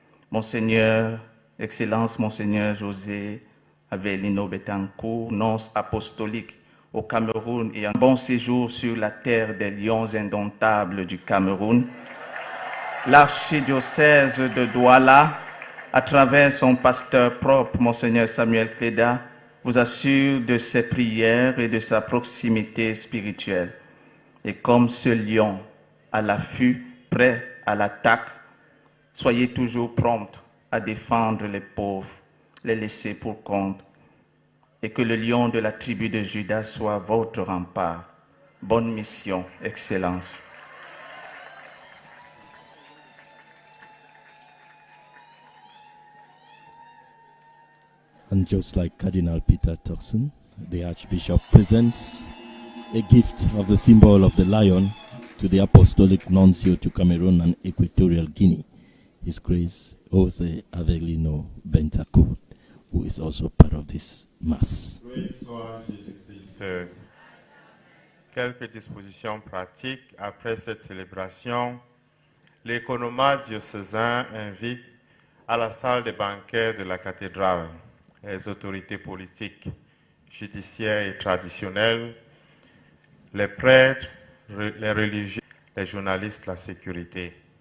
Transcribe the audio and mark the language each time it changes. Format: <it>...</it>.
<fr>Monseigneur, Excellence Monseigneur José Avelino Betancourt, nonce apostolique au Cameroun et un bon séjour sur la terre des lions indomptables du Cameroun, l'archidiocèse de Douala, à travers son pasteur propre, Monseigneur Samuel Cléda, vous assure de ses prières et de sa proximité spirituelle. Et comme ce lion à l'affût, prêt à l'attaque, soyez toujours prompts à défendre les pauvres, les laisser pour compte, et que le lion de la tribu de Judas soit votre rempart. Bonne mission, Excellence.</fr> <en>And just like Cardinal Peter Turkson, the Archbishop presents a gift of the symbol of the lion to the Apostolic Nuncio to Cameroon and Equatorial Guinea, His Grace José Avelino Betancourt, who is also part of this Mass.</en> <fr>Loué soit Jésus-Christ. Quelques dispositions pratiques après cette célébration. L'économat diocésain invite à la salle des banquets de la cathédrale les autorités politiques, judiciaires et traditionnelles, les prêtres, les religieux, les journalistes, la sécurité.</fr>